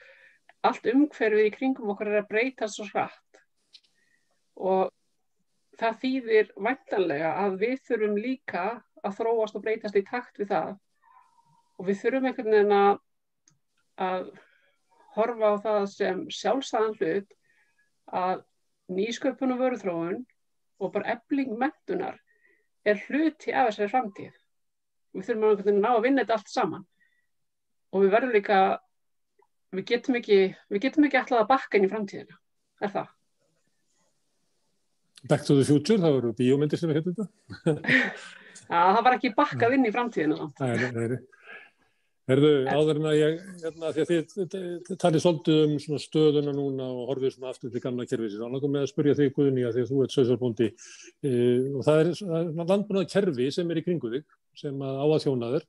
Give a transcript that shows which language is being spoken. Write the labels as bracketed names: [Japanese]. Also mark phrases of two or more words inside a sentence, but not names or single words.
[Icelandic] Allt umhverfið í kringum okkar að breytast svo hratt og það þýðir væntanlega að við þurfum líka að þróast og breytast í takt við það og við þurfum einhvern veginn að horfa á það sem sjálfsagðan hlut að nýsköpun og vöruþróun og bara efling menntunar hluti af þessari framtíð. Við þurfum að ná að vinna þetta allt saman og við verðum líka, við getum ekki alltaf að bakka inn í framtíðina. Það? Back to the Future, það voru bíómyndir sem við þetta? Það var ekki bakkað inn í framtíðina. Nei. Áður en að ég, því að þið talið svolítið svona stöðuna núna og horfið svona aftur til gamla kerfisins. Þá langar mig að spyrja þig, Guðný, að því að þú ert sauðfjárbóndi og það landbúnaðarkerfi sem í kringu þig, sem á að þjóna þér.